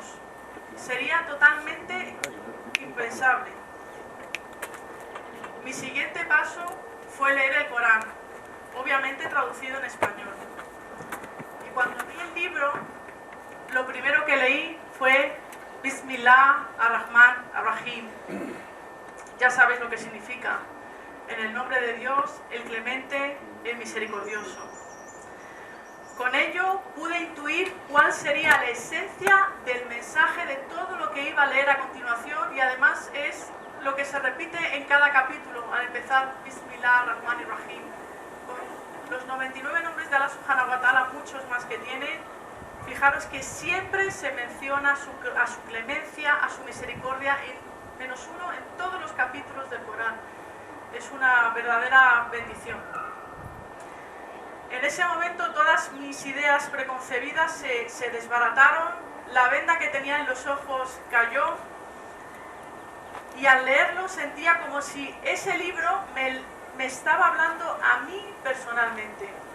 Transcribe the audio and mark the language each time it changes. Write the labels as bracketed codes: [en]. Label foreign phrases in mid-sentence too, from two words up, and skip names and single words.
[es] Sería totalmente impensable. Mi siguiente paso fue leer el Corán, obviamente traducido en español. Y cuando vi el libro, lo primero que leí fue [ar] بسم الله الرحمن الرحيم. [es] Ya sabes lo que significa. En el nombre de Dios, el clemente, el misericordioso. Con ello pude intuir cuál sería la esencia del mensaje de todo lo que iba a leer a continuación, y además es lo que se repite en cada capítulo al empezar [ar] بسم الله الرحمن الرحيم. [es] Con los 99 nombres de Allah [ar] سبحانه وتعالى, [es] muchos más que tiene, fijaros que siempre se menciona a su clemencia, a su misericordia, en menos uno en todos los capítulos del Corán. Es una verdadera bendición. En ese momento todas mis ideas preconcebidas se desbarataron, la venda que tenía en los ojos cayó, y al leerlo sentía como si ese libro me estaba hablando a mí personalmente.